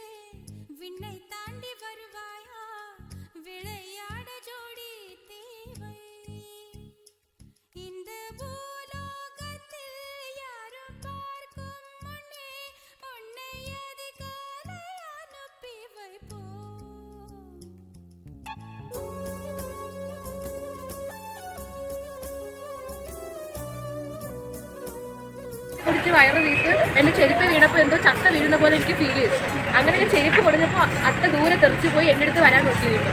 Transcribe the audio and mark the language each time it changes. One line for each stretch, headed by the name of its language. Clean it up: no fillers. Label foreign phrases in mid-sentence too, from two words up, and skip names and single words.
Tamil: விண்ணை தாண்டி வருவாயா விளையாட ஜோடி தேவை இந்த பூலோகத்தில் யாரும் பார்க்கும் முன்னே உன்னை அதிகாலை அனுப்பி வைப்போ
Malayalam: കുടിച്ച് വയറ് വീട്ട് എൻ്റെ ചെരുപ്പ് വീണപ്പോൾ എന്തോ ചക്ക വീഴുന്ന പോലെ എനിക്ക് ഫീൽ ചെയ്തു. അങ്ങനെ ഞാൻ ചെരുപ്പ് പൊടിഞ്ഞപ്പോൾ അത്ര ദൂരെ തെറിച്ച് പോയി എൻ്റെ അടുത്ത് വരാൻ നോക്കി വീണു.